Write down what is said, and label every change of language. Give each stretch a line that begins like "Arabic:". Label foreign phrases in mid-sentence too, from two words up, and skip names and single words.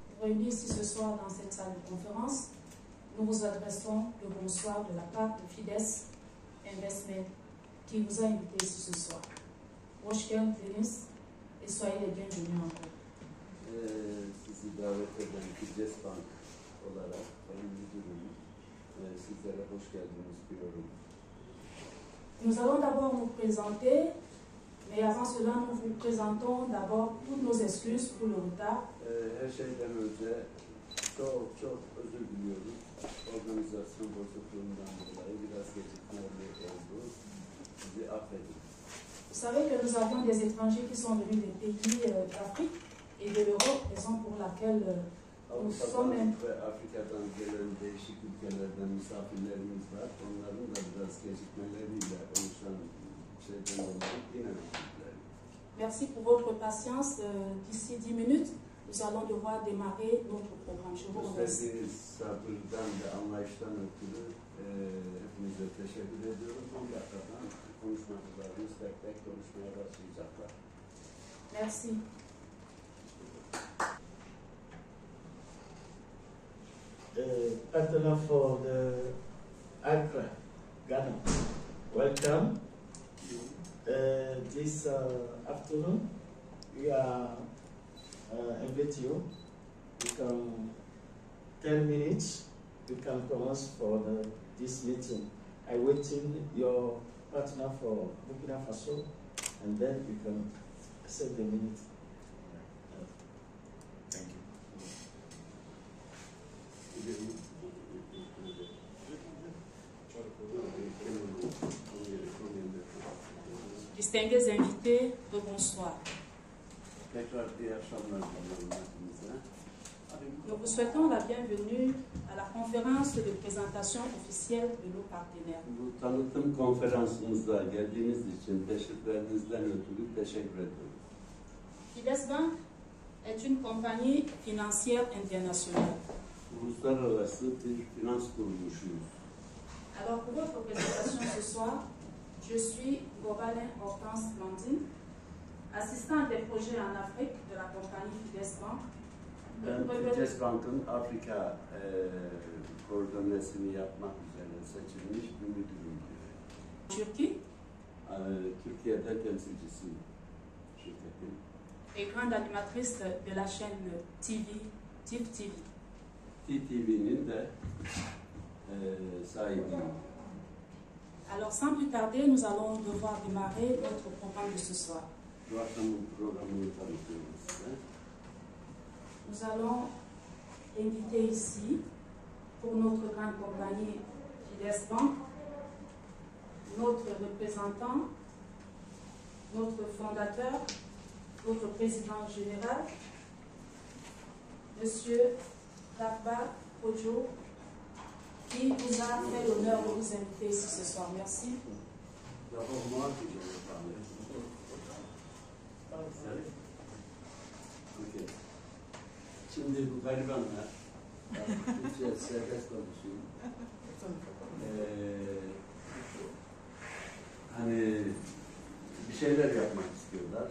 French: réunis ici ce soir dans cette salle de conférence, nous vous adressons le bonsoir de la part de Fides Investment qui vous a invité ici ce soir. Hoşgeldiniz Denis et soyez les bienvenus encore.
Turkish: Sizi davet eden Fides Bank olarak Sayın Müdürüm, sizlere hoş geldiniz diyorum.
French: Nous allons d'abord nous présenter, mais avant cela, nous vous présentons d'abord toutes nos excuses pour le retard.
Turkish: Her şeyden önce çok özür diliyoruz. Organizasyon bozukluğundan dolayı biraz gecikmeler oldu. Bizi affedin.
French: Vous savez que nous avons des étrangers qui sont venus des pays d'Afrique et de l'Europe, raison pour laquelle nous sommes...
Turkish: ve Afrika'dan gelen değişik ülkelerden misafirlerimiz var. Onların da biraz gecikmeleriyle oluşan şeyden dolayı yine özür.
French: Merci pour votre patience. D'ici 10 minutes, nous allons devoir démarrer notre programme. Je vous remercie.
Turkish: Gösterdiğiniz sabırdan ve anlayıştan ötürü hepinize teşekkür ediyorum. 10 dakikadan konuşmacılarımız tek tek konuşmaya başlayacaklar.
French: Merci.
English: The partner for the Accra, Ghana. Welcome. This afternoon, we are invite you. You can 10 minutes. You can commence for this meeting. I waiting your partner for Burkina Faso, and then you can set the minute. Thank you.
French: Distingués invités, bonsoir. Nous vous souhaitons la bienvenue à la conférence de présentation officielle de nos partenaires.
Turkish: Bu tanıtım konferansımıza geldiğiniz için teşekkürlerinizden ötürü teşekkür ediyorum.
French: Fides Bank est une compagnie financière internationale.
Turkish: Uluslararası bir finans kuruluşuyuz.
French: Alors pour votre présentation ce soir, je suis Gobalin Hortense Blandine, assistant des projets en Afrique de la compagnie Fides Bank.
Turkish: Ben Fides Bank'ın Afrika koordinasyonu yapmak üzere seçilmiş bir müdürüm. Türkiye. Türkiye'de temsilcisiyim şirketin.
French: Et grande animatrice de la chaîne TIV TV.
Turkish: TTV'nin de sahibiyim.
French: Alors sans plus tarder, nous allons devoir démarrer notre programme de ce soir.
Turkish: Bu akşamın programını tanıtıyorum size.
French: Nous allons inviter ici, pour notre grande compagnie Fides Bank, notre représentant, notre fondateur, notre président général, Monsieur Takba Ojo, qui nous a fait l'honneur de nous inviter ici ce soir. Merci. D'abord moi que je vais parler. Okay.
Turkish: Şimdi bu garibanlar, Türkçe serbest konuşuyor. Hani bir şeyler yapmak istiyorlar.